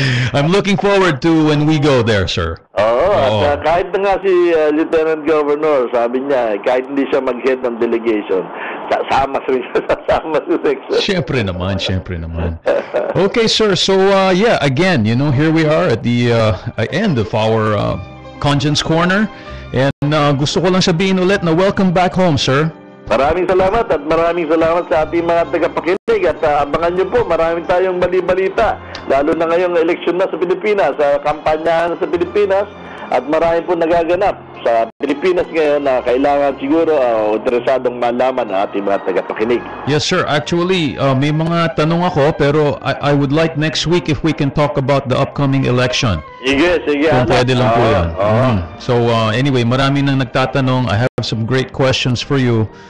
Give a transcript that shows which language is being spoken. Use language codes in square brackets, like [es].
[en] I'm looking forward to when we go there, sir. [tl] Oo, at kahit na nga si Lieutenant Governor, sabi niya, kahit hindi siya mag-head ng delegation, sasama sa section. Siyempre naman. Okay, sir. [en] So, again, here we are at the end of our Conscience Corner. [tl] And gusto ko lang sabihin ulit na [en] welcome back home, [tl] sir. Maraming salamat at maraming salamat sa ating mga tagapakinig at abangan nyo po, maraming tayong bali-balita, lalo na ngayong eleksyon na sa Pilipinas, sa kampanyahan sa Pilipinas, at marami po nagaganap sa Pilipinas ngayon na kailangan siguro interesadong malaman ang ating mga tagapakinig. [en] Yes, sir. Actually, [tl] may mga tanong ako, pero [en] I would like next week if we can talk about the upcoming election. [tl] Sige. Kung pwede lang po yan. So, anyway, marami nang nagtatanong. [en] I have some great questions for you.